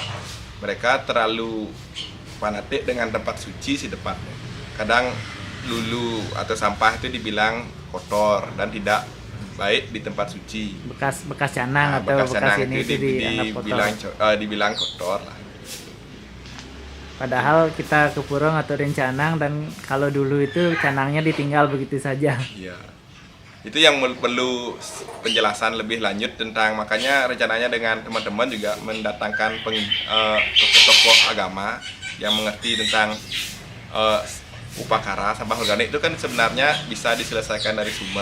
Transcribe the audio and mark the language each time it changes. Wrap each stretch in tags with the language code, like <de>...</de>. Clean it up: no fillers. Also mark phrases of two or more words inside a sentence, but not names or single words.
<id>Mereka terlalu fanatik dengan tempat suci si depannya. Kadang lulu atau sampah itu dibilang kotor dan tidak baik di tempat suci. Bekas canang atau bekas ini itu dibilang kotor lah. Padahal kita ke pura ngaturin canang, dan kalau dulu itu canangnya ditinggal begitu saja. Iya. Itu yang perlu penjelasan lebih lanjut tentang, makanya rencananya dengan teman-teman juga mendatangkan tokoh-tokoh agama yang mengerti tentang upakara sampah organik itu kan sebenarnya bisa diselesaikan dari sumber.</id>